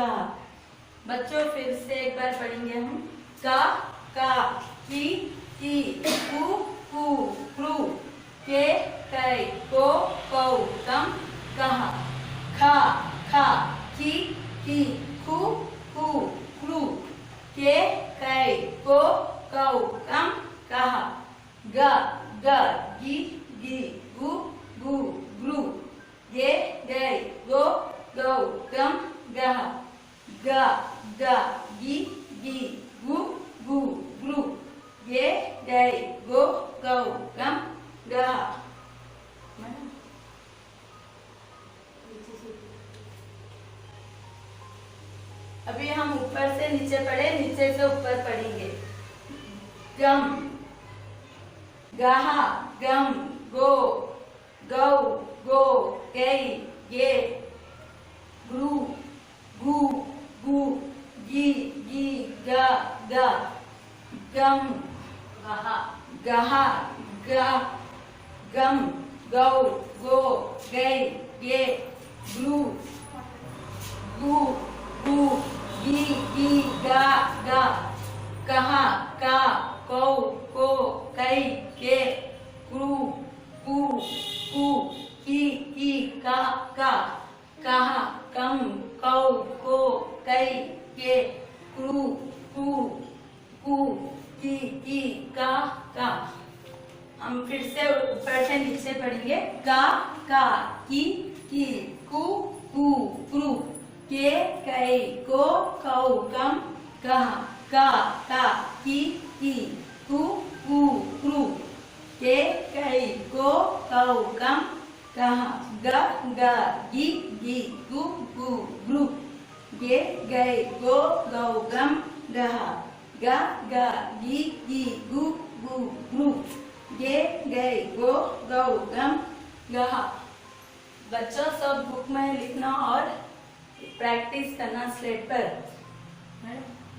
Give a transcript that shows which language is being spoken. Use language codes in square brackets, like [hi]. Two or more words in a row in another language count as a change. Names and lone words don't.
[hi] बच्चों फिर से एक बार पढ़ेंगे हम का की कू क्रू के कै को कौ कम कहा खा की कू क्रू के कै को कौ कम कहा गी गु ग्रू गे गै गो गौ गम गहा गी गु ग्रू गे गै गो गौ गम गहा। अभी हम ऊपर से नीचे पढ़े, नीचे से ऊपर पढ़ेंगे। गम गहा गम गो गौ गो गै गे ग्रू गु गी गा गम गहा गम गौ गो गै गे ग्रू गु गी गा कहा का कौ को कै के क्रू की का कहा कम कौ को कै के क्रू की का। हम फिर से ऊपर से नीचे पढ़ेंगे। का का की कु कु क्रू के कई को कौ कम कहा का ता की कु कु क्रू के कई को कौ कम कहा ग ग गी गु गु ग्रु गे गई गो गौ गम गहा ग ग गी गु गु ग्रु गे गई गो गौ गम गहा। बच्चों सब बुक में लिखना और प्रैक्टिस करना स्लेट पर।